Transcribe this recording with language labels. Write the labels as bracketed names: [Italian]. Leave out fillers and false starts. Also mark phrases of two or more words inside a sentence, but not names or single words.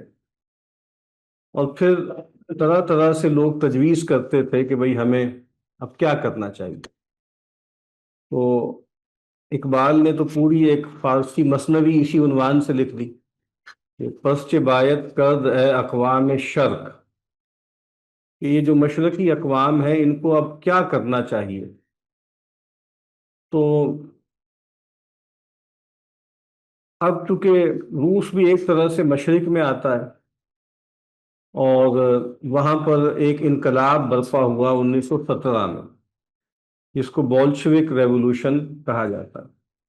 [Urdu] اور پھر طرح طرح سے لوگ تجویز کرتے تھے کہ بھئی ہمیں اب کیا کرنا چاہیے۔ تو اقبال نے تو پوری ایک فارسی مثنوی اسی عنوان سے لکھ دی کہ [Persian] پس چہ باید کرد اے اقوام شرق، [Urdu] کہ یہ جو مشرقی اقوام ہیں ان کو اب کیا کرنا چاہیے۔ تو اب چونکہ روس بھی ایک طرح سے مشرق میں آتا ہے، اور وہاں پر ایک انقلاب برپا ہوا 1917 میں، جس کو بولشوک ریولوشن کہا جاتا ہے،